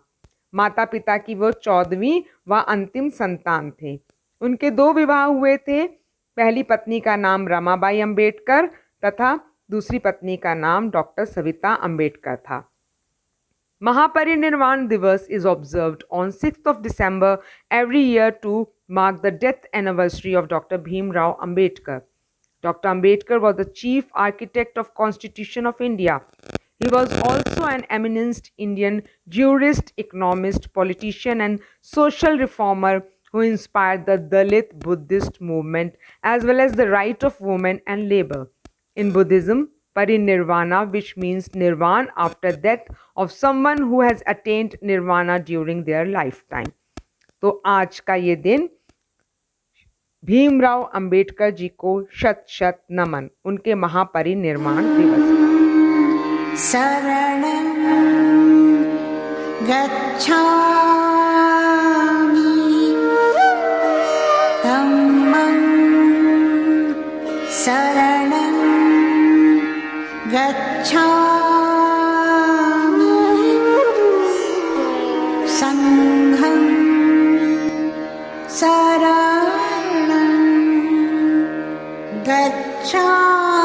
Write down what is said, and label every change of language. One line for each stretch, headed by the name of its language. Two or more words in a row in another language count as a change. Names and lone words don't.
Hindi: माता पिता की वो 14वीं व अंतिम संतान थे। उनके 2 विवाह हुए थे। पहली पत्नी का नाम रमाबाई अंबेडकर तथा दूसरी पत्नी का नाम डॉक्टर सविता अंबेडकर था।
English: महापरिनिर्वाण दिवस is observed on 6th of December every year to mark the death anniversary of Dr. Bhimrao Ambedkar. Dr. Ambedkar was the chief architect of Constitution of India. He was also an eminent Indian jurist, economist, politician and social reformer who inspired the Dalit Buddhist movement as well as the right of women and labor. In Buddhism, Parinirvana, which means nirvana after death of someone who has attained nirvana during their lifetime.
Hindi: तो आज का ये दिन भीमराव अंबेडकर जी को शत शत नमन, उनके महापरिनिर्वाण दिवस।
Pali: शरणं गच्छामि धम्मं शरणं गच्छामि संघं शरणं गच्छामि।